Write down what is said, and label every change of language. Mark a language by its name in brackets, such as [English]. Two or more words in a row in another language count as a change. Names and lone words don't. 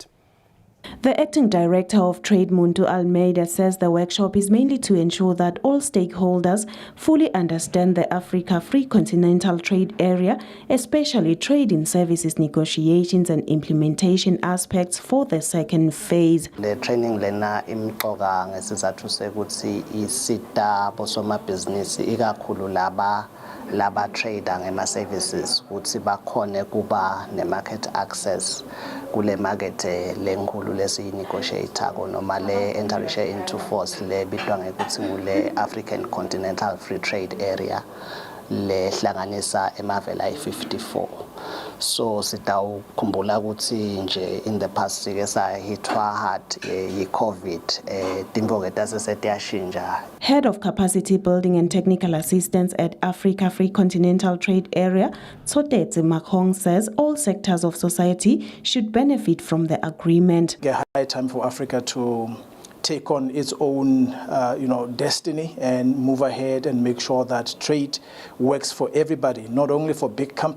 [English] The Acting Director of Trade, Muntu Almeida, says the workshop is mainly to ensure that all stakeholders fully understand the Africa Free Continental Trade Area, especially trade in services negotiations and implementation aspects for the second phase. The training [Swati] lena imqoka ngesizathu sekuthi isita bosomabhizinisi ikakhulu laba trader ngema services ukuthi bakhone kuba ne [English] market access [Swati] kule market lenkulu lesinegotiator noma le [English] enter into force [Swati] le bitwa ngekuthi ngule African Continental Free Trade Area le hlanganisa emavela ayi-54. So sitawukhumbula ukuthi nje [English] in the past [Swati] sike sahithwa hard yi-COVID timboke tasesiyashintsha. [English] Head of Capacity Building and Technical Assistance at Africa Free Continental Trade Area, Tsotetse Makhong, says all sectors of society should benefit from the agreement. It's a high time for Africa to take on its own destiny and move ahead and make sure that trade works for everybody, not only for big companies.